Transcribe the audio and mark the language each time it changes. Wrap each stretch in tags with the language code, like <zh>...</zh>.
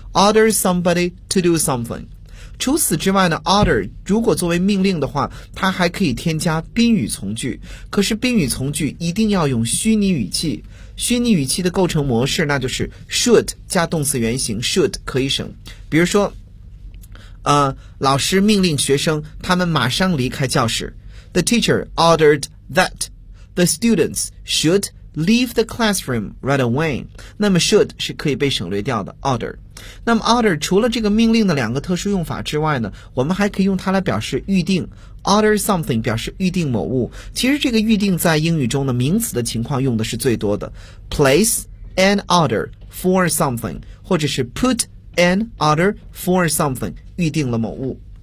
<en>Order somebody to do something.</en> <zh>除此之外呢 ，order 如果作为命令的话，它还可以添加宾语从句。可是宾语从句一定要用虚拟语气。虚拟语气的构成模式那就是 should 加动词原形 should 可以省。比如说。老师命令学生他们马上离开教室。</zh> <en>The teacher ordered that the students should leave the classroom right away.</en> <zh>那么 should 是可以被省略掉的 order。那么 order 除了这个命令的两个特殊用法之外呢，我们还可以用它来表示预定。</zh> <en>Order something</en> <zh>表示预定某物。其实这个预定在英语中的名词的情况用的是最多的。</zh> <en>Place an order for something,</en> <zh>或者是</zh> <en>put an order for something,</en> <zh>预定了某物。</zh>